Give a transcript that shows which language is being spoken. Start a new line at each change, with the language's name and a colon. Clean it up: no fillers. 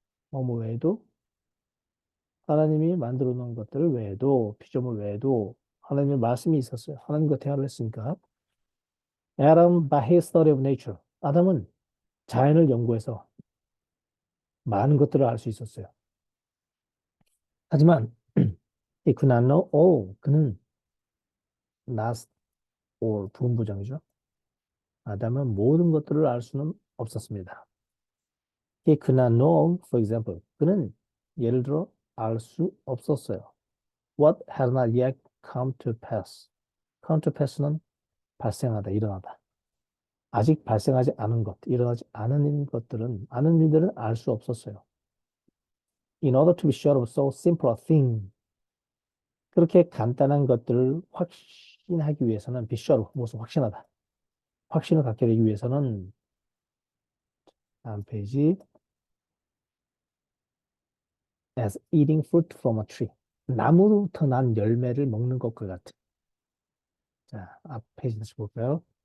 Korean: 뭐 외에도 하나님이 만들어 놓은 것들 외에도 피조물 외에도 하나님의 말씀이 있었어요. 하나님과 대화를 했으니까.
English: Adam by his study of nature.
Korean: 아담은 자연을 연구해서 많은 것들을 알 수 있었어요.
English: 하지만 he could not know all.
Korean: 그는 not all 부분부정이죠. 아담은 모든 것들을 알 수는 없었습니다.
English: He could not know, for example.
Korean: 그는 예를 들어 알 수 없었어요.
English: What has not yet come to pass.
Korean: come to pass는 발생하다, 일어나다. 아직 발생하지 않은 것, 일어나지 않은 것들은, 아는 일들은 알 수 없었어요.
English: In order to be sure of so simple a thing.
Korean: 그렇게 간단한 것들을 확신하기 위해서는 be sure, 무엇을 확신하다. 확신을 갖게 되기 위해서는 다음 페이지
English: as eating fruit from a tree.
Korean: 나무로부터 난 열매를 먹는 것과 같은. 자, 앞 페이지 다시 볼까요?